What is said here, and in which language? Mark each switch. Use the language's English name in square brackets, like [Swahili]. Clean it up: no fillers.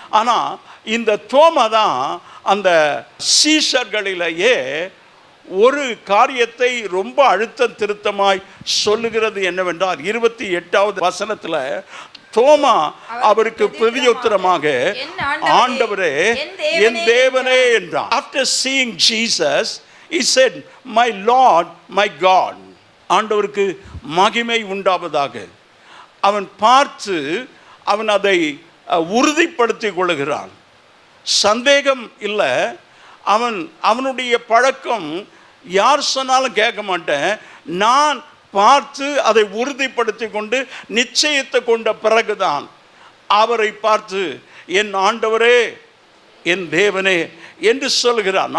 [Tamil] ஆனால் இந்த தோமா தான் அந்த சீஷர்களிலேயே ஒரு காரியத்தை ரொம்ப அழுத்தம் திருத்தமாய் சொல்லுகிறது. என்னவென்றால் 28வது வசனத்தில் தோமா அவருக்கு பிரதியுத்தரமாக, ஆண்டவரே, என் தேவனே என்றான். [English] After seeing Jesus, he said, my Lord, my God. [Tamil] ஆண்டவருக்கு மகிமை உண்டாவதாக. அவன் பார்த்து அவன் அதை உறுதிப்படுத்திக் கொள்கிறான். சந்தேகம் இல்லை. அவனுடைய பழக்கம் யார் சொன்னாலும் கேட்க மாட்டேன், நான் பார்த்து அதை உறுதிப்படுத்தி கொண்டு நிச்சயித்து கொண்ட பிறகுதான் அவரை பார்த்து என் ஆண்டவரே என் தேவனே என்று சொல்கிறான்.